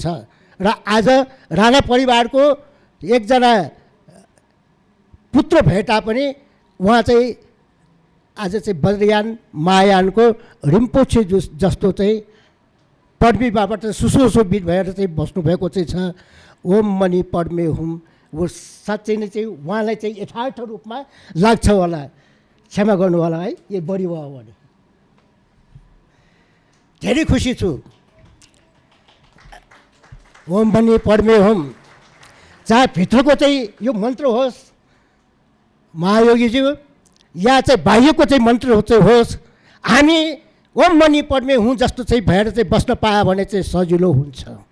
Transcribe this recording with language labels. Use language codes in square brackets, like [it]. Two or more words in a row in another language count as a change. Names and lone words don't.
[ne] र आज राणा परिवारको एकजना पुत्र भए तापनि उहाँ चाहिँ आज चाहिँ वज्रयान महायानको रिम्पोछे जस्तो चाहिँ पद्मीबाट सुशोभित भएर चाहिँ बस्नुभएको चाहिँ छ। [sa] ओम मणि पद्मे हुम, [ne] वो साँच्चै नै चाहिँ उहाँलाई चाहिँ यथार्थ रूपमा लाग्छ होला, क्षमा गर्नु होला है, यो बढी भयो भने। धेरै खुसी छु। [sa] ओम मणि पद्मे हुम, [ne] चाहे भित्रको चाहिँ यो मन्त्र होस् महायोगीज्यू, या चाहिँ बाह्यको चाहिँ मन्त्र चाहिँ होस्, हामी [sa] ओम मणि पद्मे हुँ [ne] जस्तो चाहिँ भएर चाहिँ बस्न पायो भने चाहिँ सजिलो हुन्छ।